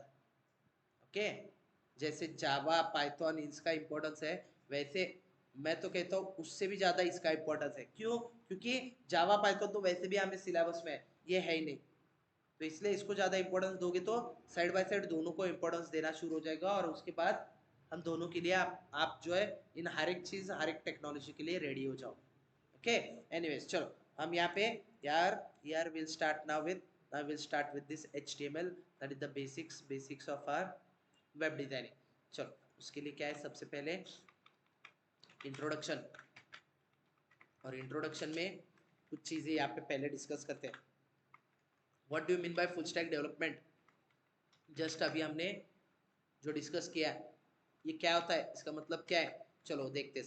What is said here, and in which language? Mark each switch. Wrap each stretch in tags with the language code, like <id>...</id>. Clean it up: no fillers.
<hi>Okay, जैसे Java Python इसका importance है, वैसे मैं तो कहता हूँ उससे भी ज्यादा इसका इम्पोर्टेंस है। क्यों? क्योंकि जावा पाइथन तो वैसे भी हमें सिलेबस में है, ये है ही नहीं। तो इसलिए इसको ज्यादा इंपॉर्टेंस दोगे तो साइड बाय साइड दोनों को इंपॉर्टेंस देना शुरू हो जाएगा, और उसके बाद हम दोनों के लिए आप जो है इन हर एक चीज, हर एक टेक्नोलॉजी के लिए रेडी हो जाओ।</hi> <en>okay, anyways</en> <hi>चलो हम यहाँ पे, यार यार</hi> <en>Will start now with, now we'll start with this HTML, that is the basics of our web designing।</en> <hi>चलो उसके लिए क्या है, सबसे पहले इंट्रोडक्शन, और इंट्रोडक्शन में कुछ चीजें यहाँ पे पहले डिस्कस करते हैं।</hi> <en>What do you mean by full stack development?</en> <hi>Just अभी हमने जो डिस्कस किया, ये क्या होता है, इसका मतलब क्या है? चलो देखते हैं।</hi>